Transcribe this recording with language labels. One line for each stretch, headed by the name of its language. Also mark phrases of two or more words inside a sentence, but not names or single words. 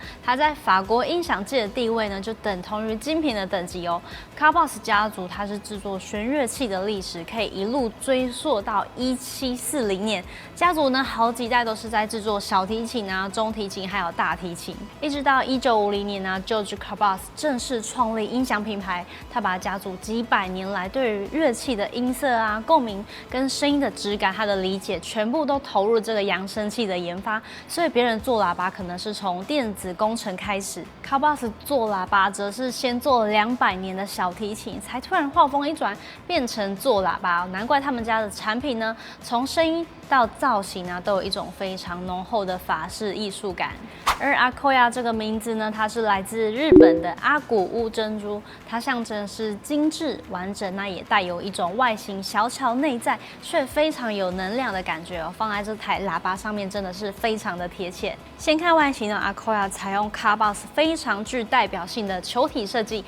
Chinese: 它在法國音響界的地位呢，就等同於精品的等級哦。Carbass 家族它是制作弦樂器的歷史可以一路追溯到1740年，家族呢好幾代都是在制作小提琴啊、中提琴還有大提琴，一直到1950年呢 ，George Carbass 正式創立音響品牌，他把家族幾百年來對於樂器的音色啊、共鳴跟聲音的質感，他的理解全部都投入這個揚聲器的研發，所以別人做喇叭可能是從電子工程開始 ，Carbass 做喇叭則是先做了200年的小提琴，才突然畫風一轉，變成做喇叭。難怪他們家的產品呢，從聲音到造型啊，都有一種非常濃厚的法式藝術感。而 Akoya 這個名字呢，它是來自日本的阿古屋珍珠，它象徵是精緻完整，那也帶有一種外形小巧內在卻非常有能量的感覺哦。放在這台喇叭上面真的是非常的貼切。先看外形呢 ，Akoya 採用 Carbass 非常具代表性的球體設計。